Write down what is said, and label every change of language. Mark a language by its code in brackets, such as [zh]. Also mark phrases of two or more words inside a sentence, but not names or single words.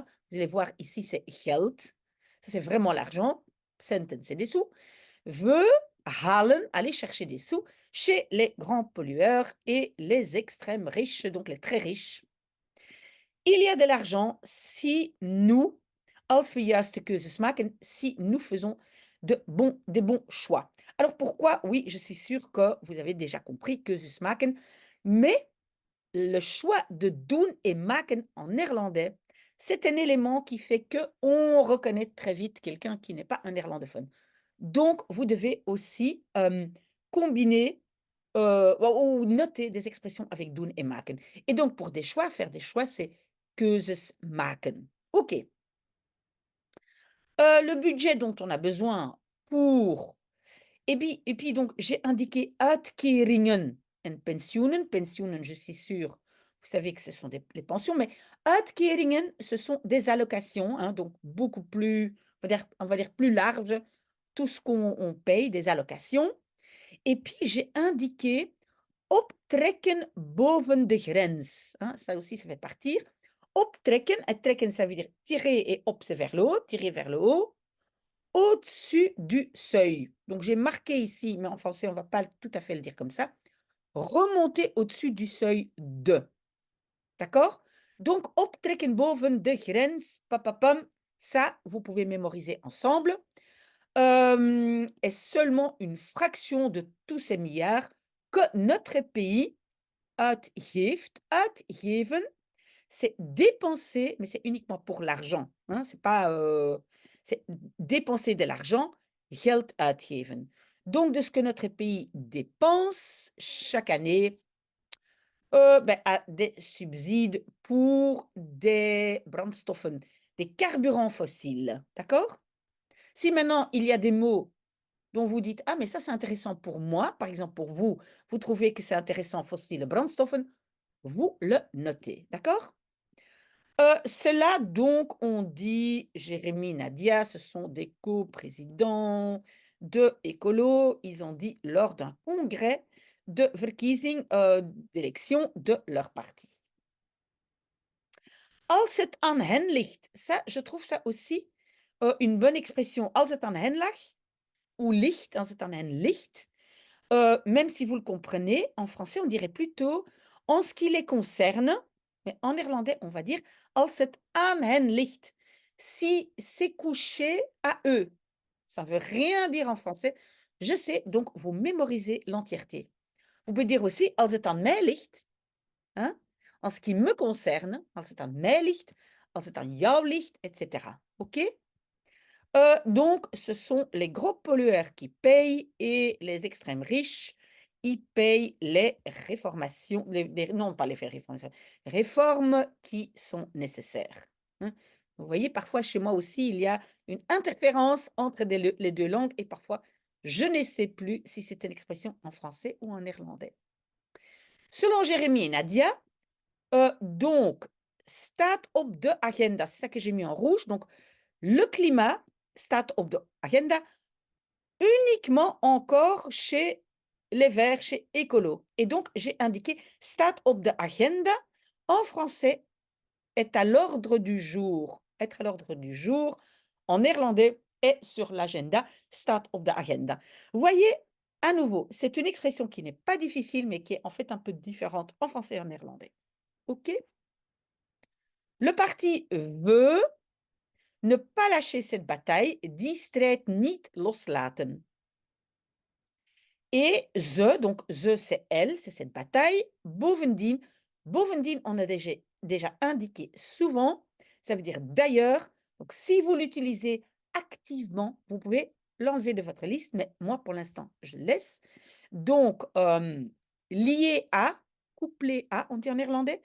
[fr] Vous allez voir ici, c'est geld. Ça, c'est vraiment l'argent. Centen, c'est des sous. Veut halen, aller chercher des sous chez les grands pollueurs et les extrêmes riches, donc les très riches. Il y a de l'argent si nous, [nl] als we juiste keuzes maken, [fr] si nous faisons des bons choix. Alors pourquoi? Oui, je suis sûre que vous avez déjà compris [nl] keuzes maken, [fr] mais le choix de doen et maken en néerlandais, c'est un élément qui fait que on reconnaît très vite quelqu'un qui n'est pas un néerlandophone. Donc vous devez aussi, combiner, ou noter des expressions avec doen et maken et donc pour des choix, faire des choix, c'est [nl] keuzes maken. [fr] OK. Le budget dont on a besoin pour et puis donc j'ai indiqué [nl] uitkeringen en pensioenen. [fr] Pensioenen, je suis sûre, vous savez que ce sont des les pensions, mais uitkeringen, ce sont des allocations, hein, donc beaucoup plus, on va dire plus large, tout ce qu'on paye, des allocations et puis j'ai indiqué [nl] optrekken boven de grens, [fr] hein, ça aussi, ça fait partir. Optrekken, et trekken, ça veut dire tirer et op, c'est vers le haut, tirer vers le haut. Au-dessus du seuil. Donc j'ai marqué ici, mais en français, on ne va pas tout à fait le dire comme ça. Remonter au-dessus du seuil de. D'accord? Donc, [nl] optrekken boven de grens, [fr] papapam, ça, vous pouvez mémoriser ensemble. Est seulement une fraction de tous ces milliards que notre pays uitgeeft. Uitgeven, c'est dépenser, mais c'est uniquement pour l'argent, hein, c'est pas, c'est dépenser de l'argent, [nl] geld uitgeven. [fr] donc de ce que notre pays dépense chaque année à des subsides pour des brandstoffen, des carburants fossiles. D'accord? Si maintenant il y a des mots dont vous dites: «Ah mais ça c'est intéressant pour moi», par exemple pour vous, vous trouvez que c'est intéressant fossile brandstoffen, vous le notez. D'accord? Ceux-là donc ont dit Jérémy, Nadia, ce sont des coprésidents de Écolo. Ils ont dit lors d'un congrès de verkiezing, d'élection de leur parti. [nl] Als het aan hen ligt, [fr] ça, je trouve ça aussi, une bonne expression. [nl] Als het aan hen lag ou ligt, als het aan hen ligt, [fr] même si vous le comprenez, en français, on dirait plutôt en ce qui les concerne, mais en néerlandais, on va dire [nl] als het aan hen ligt. [fr] Si c'est couché à eux. Ça ne veut rien dire en français. Je sais, donc vous mémorisez l'entièreté. Vous pouvez dire aussi [nl] als het aan mij ligt, [fr] hein, en ce qui me concerne, [nl] als het aan mij ligt, als het aan jou ligt, [fr] etc. OK? Donc, ce sont les gros pollueurs qui payent et les extrêmes riches, ils payent les réformations, non pas les réformations, réformes qui sont nécessaires. Hein. Vous voyez, parfois chez moi aussi, il y a une interférence entre les deux langues et parfois, je ne sais plus si c'est une expression en français ou en néerlandais. Selon Jérémy et Nadia, donc, [nl] staat op de agenda, [fr] c'est ça que j'ai mis en rouge, donc le climat [nl] staat op de agenda [fr] uniquement encore chez les Verts, chez Écolo. Et donc, j'ai indiqué [nl] staat op de agenda [fr] en français est à l'ordre du jour. Être à l'ordre du jour en néerlandais est sur l'agenda, [nl] staat op de agenda. [fr] Vous voyez, à nouveau, c'est une expression qui n'est pas difficile, mais qui est en fait un peu différente en français et en néerlandais. OK? Le parti veut ne pas lâcher cette bataille, [nl] die strijd niet loslaten. [fr] Et ze, donc ze, c'est elle, c'est cette bataille. [nl] Bovendien, bovendien, [fr] on a déjà indiqué souvent, ça veut dire d'ailleurs. Donc, si vous l'utilisez activement, vous pouvez l'enlever de votre liste, mais moi, pour l'instant, je laisse. Donc, lié à, couplé à, on dit en néerlandais.